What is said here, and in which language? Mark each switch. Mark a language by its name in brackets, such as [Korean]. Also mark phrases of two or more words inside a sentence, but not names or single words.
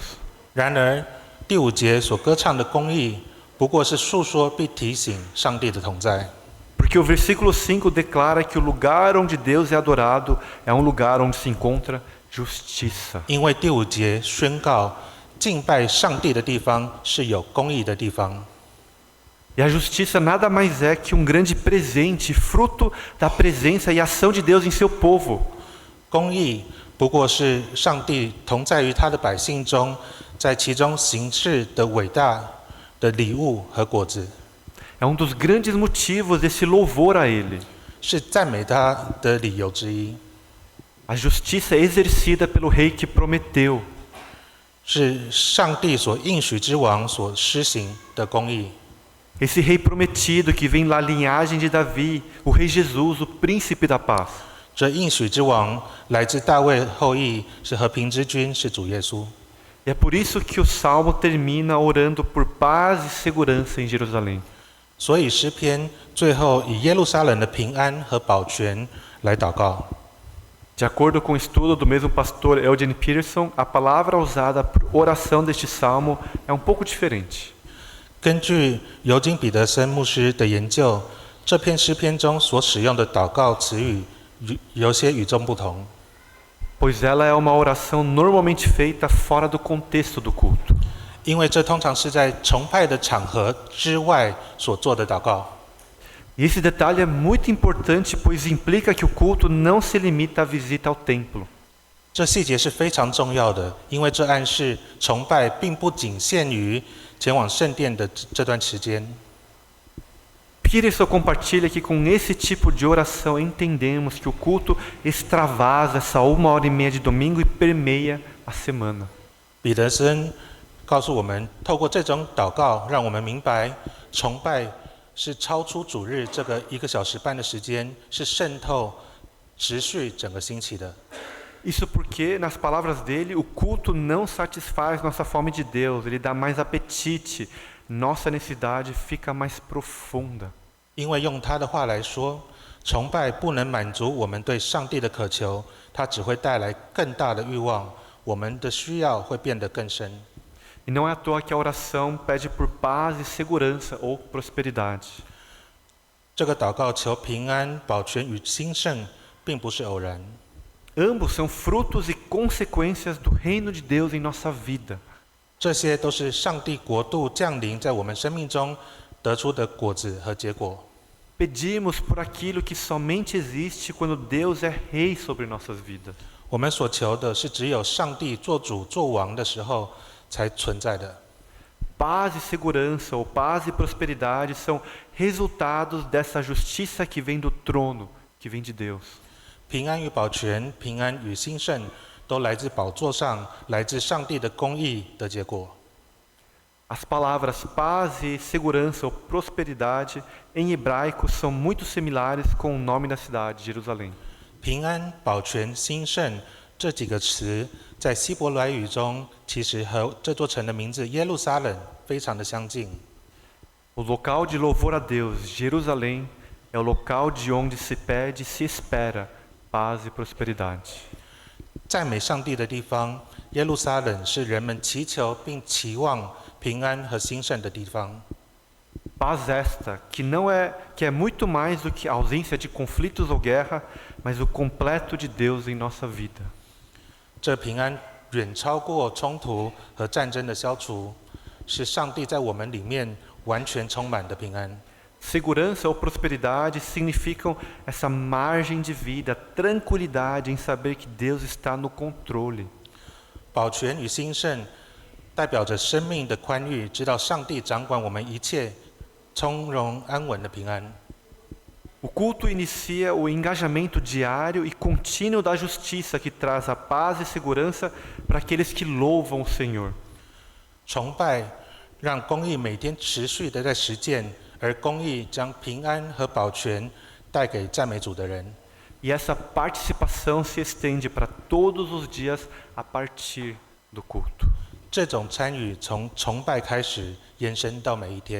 [Chinese] 然而，第5节所歌唱的公义，不过是述说并提醒上帝的同在。 [Portuguese] Porque o versículo 5 declara que o lugar onde Deus é adorado é um lugar onde se encontra justiça. [Chinese] 因为第5节宣告，敬拜上帝的地方是有公义的地方。 [Portuguese] E a justiça nada mais é que um grande presente, fruto da presença e ação de Deus em seu povo. [Chinese] 公义不过是上帝同在于他的百姓中，在其中行事的伟大的礼物和果子。 [Portuguese] É um dos grandes motivos desse louvor a Ele. [Chinese] 是赞美他的理由之一。 [Portuguese] A justiça exercida pelo rei que prometeu. [Chinese] 是上帝所应许之王所施行的公义。 [Portuguese] Esse rei prometido que vem da linhagem de Davi, o rei Jesus, o príncipe da paz. [Chinese] 这应许之王来自大卫后裔，是和平之君，是主耶稣。 [Portuguese] E é por isso que o salmo termina orando por paz e segurança em Jerusalém. [Chinese] 所以诗篇最后以耶路撒冷的平安和保全来祷告。 [Portuguese] De acordo com o estudo do mesmo pastor Eugene Peterson, a palavra usada por oração deste salmo é um pouco diferente. [Chinese] 根据尤金彼得森牧师的研究，这篇诗篇中所使用的祷告词语有些与众不同。 [Portuguese] Pois ela é uma oração normalmente feita fora do contexto do culto. [Chinese] 因为这通常是在崇拜的场合之外所做的祷告。 [Portuguese] E esse detalhe é muito importante, pois implica que o culto não se limita à visita ao templo. [Chinese] 这细节是非常重要的，因为这暗示崇拜并不仅限于前往圣殿的这段时间。 [Portuguese] Peterson compartilha que com esse tipo de oração entendemos que o culto extravasa essa 1h30 de domingo e permeia a semana. [Chinese] 彼得森告诉我们，透过这种祷告，让我们明白崇拜是超出主日这个1个小时半的时间，是渗透、持续整个星期的。 [Portuguese] Isso porque, nas palavras dele, o culto não satisfaz nossa fome de Deus, ele dá mais apetite, nossa necessidade fica mais profunda. [Chinese] 因为用他的话来说，崇拜不能满足我们对上帝的渴求，它只会带来更大的欲望，我们的需要会变得更深。 [Portuguese] E não é à toa que a oração pede por paz e segurança ou prosperidade. [Chinese] 这个祷告求平安、保全与兴盛，并不是偶然。 [Portuguese] Ambos são frutos e consequências do reino de Deus em nossa vida. [Chinese] 这些都是上帝国度降临在我们生命中得出的果子和结果。 [Portuguese] Pedimos por aquilo que somente existe quando Deus é rei sobre nossas vidas. [Chinese] 我们所求的是只有上帝做主做王的时候才存在的。 [Portuguese] Paz e segurança ou paz e prosperidade são resultados dessa justiça que vem do trono, que vem de Deus. [Chinese] 平安与保全、平安与兴盛，都来自宝座上，来自上帝的公义的结果。 [Portuguese] As palavras paz e segurança ou prosperidade em hebraico são muito similares com o nome da cidade, Jerusalém. [Chinese] 平安、保全、兴盛这几个词，在希伯来语中，其实和这座城的名字耶路撒冷非常的相近。 [Portuguese] O local de louvor a Deus, Jerusalém, é o local de onde se pede e se espera paz e prosperidade. [Chinese] 赞美上帝的地方，耶路撒冷是人们祈求并期望平安和兴盛的地方。 [Portuguese] Paz esta, que é muito mais do que a ausência de conflitos ou guerra, mas o completo de Deus em nossa vida. [Chinese] 这平安远超过冲突和战争的消除，是上帝在我们里面完全充满的平安。 [Portuguese] Segurança ou prosperidade significam essa margem de vida, tranquilidade em saber que Deus está no controle. [Chinese] 保全与兴盛代表着生命的宽裕，知道上帝掌管我们一切，从容安稳的平安。 [Portuguese] O culto inicia o engajamento diário e contínuo da justiça que traz a paz e segurança para aqueles que louvam o Senhor. [Chinese] 崇拜让公义每天持续的在实践，而公义将平安和保全带给赞美主的人。 [Portuguese] E essa participação se estende para todos os dias a partir do culto. [Chinese] 这种参与从崇拜开始，延伸到每一天。